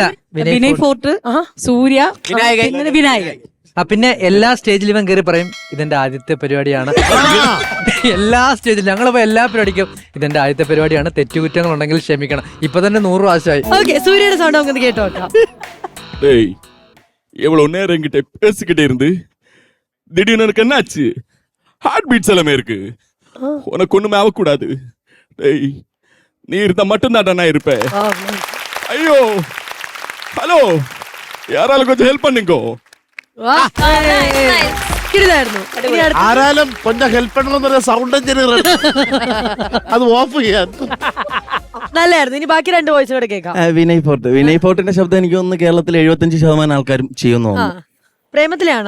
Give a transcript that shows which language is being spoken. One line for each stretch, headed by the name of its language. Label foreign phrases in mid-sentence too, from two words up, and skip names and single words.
Malayalam: വിനയ് ഫോർട്ട്, സൂര്യ, വിനായകൻ. പിന്നെ എല്ലാ സ്റ്റേജിലും ഇവൻ കയറി പറയും ഇതെന്റെ ആദ്യത്തെ പരിപാടിയാണ്. എല്ലാ സ്റ്റേജിലും ഞങ്ങളിപ്പോ എല്ലാ പരിപാടിക്കും ഇതെന്റെ ആദ്യത്തെ പരിപാടിയാണ്, തെറ്റുകുറ്റങ്ങൾ ഉണ്ടെങ്കിൽ ക്ഷമിക്കണം. ഇപ്പൊ തന്നെ 100 പ്രാവശ്യമായി. സൂര്യയുടെ സൗണ്ട് നമുക്ക് കേട്ടോ.
Tamil: எவ்வளவு நேரம் என்கிட்ட பேசிக்கிட்டே இருந்து திடீர்னு எனக்கு என்னாச்சு?
English: heart beats
Tamil: எல்லாமே இருக்கு. உனக்கு ஒண்ணுமே ஆகக்கூடாது. டேய், நீ இருந்தா மட்டும்தான்டா நான் இருப்பேன். ஐயோ, ஹலோ, யாராலும் கொஞ்சம் ஹெல்ப் பண்ணுங்கோ. யாராலும் கொஞ்சம்
Malayalam: ഹെൽപ്പ് ചെയ്യണമെന്നൊരു
English: sound engineer
Malayalam: അത് ഓഫ് ചെയ്യാൻ നല്ലായിരുന്നു. ഇനി ബാക്കി 2 വോയിസ് കൂടെ കേൾക്കാം. വിനയ് ഫോർട്ടിന്റെ ശബ്ദം എനിക്ക് തോന്നുന്നു കേരളത്തിൽ 75% ആൾക്കാരും ചെയ്യുന്നു. പ്രേമത്തിലാണോ?